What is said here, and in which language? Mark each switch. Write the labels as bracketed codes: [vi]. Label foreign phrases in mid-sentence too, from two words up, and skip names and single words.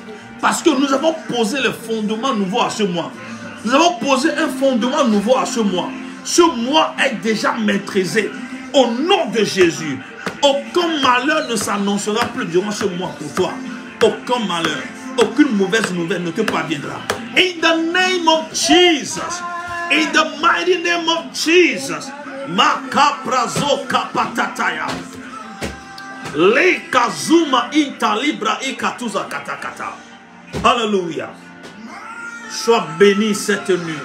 [fr] Parce que nous avons posé le fondement nouveau à ce mois. Nous avons posé un fondement nouveau à ce mois. Ce mois est déjà maîtrisé. Au nom de Jésus. Aucun malheur ne s'annoncera plus durant ce mois pour toi. Aucun malheur. Aucune mauvaise nouvelle ne te parviendra. [en] In the name of Jesus. In the mighty name of Jesus. Makaprazo kapatataya. Le kazuma intalibra ikatuza katakata. [fr] Alléluia. Sois béni cette nuit.